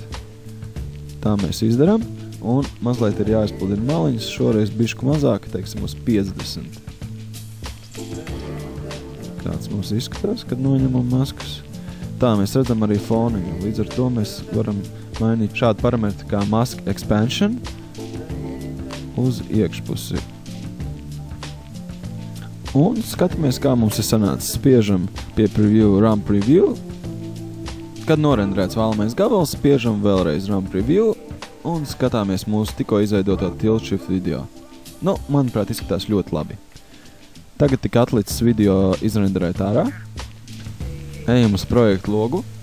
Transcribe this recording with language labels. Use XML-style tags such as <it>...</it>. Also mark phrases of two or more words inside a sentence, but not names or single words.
<lv>Tā mēs izdarām, un mazliet ir jāizpludina maliņas, šoreiz bišku mazāk, teiksim, uz 50. Kāds mums izskatās, kad noņemam maskas. Tā mēs redzam arī foniņu, līdz ar to mēs varam mainīt šādu parametru kā</lv> <en>mask expansion</en> <lv>uz iekšpusi. Un skatāmies, kā mums ir sanācis. Spiežam pie</lv> <en>preview, run preview.</en> <lv>Kad norendrēts vēlamais gabals, spiežam vēlreiz</lv> <en>run preview</en> <lv>un skatāmies mūsu tikko izveidoto</lv> <en>tilt shift video.</en> <lv>Nu, manuprāt, izskatās ļoti labi. Tagad tik atlicis video izrenderēt ārā. Ejam uz projektu logu.</lv>